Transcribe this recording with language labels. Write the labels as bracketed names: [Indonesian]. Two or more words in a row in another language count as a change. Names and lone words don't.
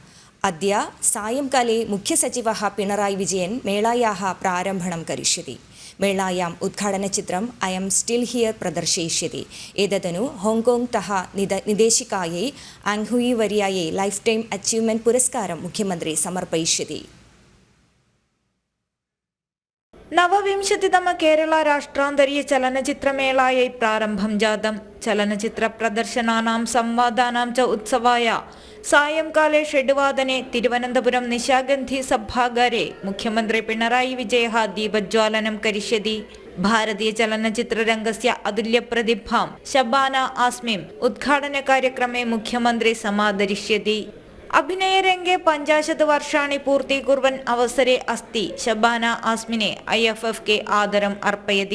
[Sanskrit] अद्य सायंकाले मुख्यसचिवः पिणराई विजयन् मेळायाः प्रारम्भं करिष्यति। मेलायाम् उद्घाटनचित्रम् ऐ एम् स्टिल् हियर् प्रदर्शयिष्यति। एतदनु हाङ्काङ्ग्तः निदेशिकायै आङ् हुयी वर्यायै [English] life time achievement [Sanskrit] पुरस्कारं मुख्यमन्त्री समर्पयिष्यति। നവവിംശതിതമ കേരള രാഷ്ട്രാന്തരീയ ചലനചിത്രമേളാयै പ്രാരംഭം ജാതം. ചലനചിത്ര പ്രദർശനാനാം സംവാദാനാം ച ഉത്സവായ സായംകാലെ 6:15 തിരുവനന്തപുരം നിശാഗന്ധി സഭാഗാരെ മുഖ്യമന്ത്രി പിണറായി വിജയः ദീപജ്വാലനം करिष्यति। भारतीय चलनचित्ररङ्गस्य अतुल्यप्रतिभां शबाना आस्मिं उद्घाटनकार्यक्रमे मुख्यमन्त्री समादरिष्यति। अभिनयरङ्गे 50 वर्षाणि पूर्तीकुर्वन् अवसरे अस्ति शबाना आस्मिने IFFK आदरम् अर्पयति।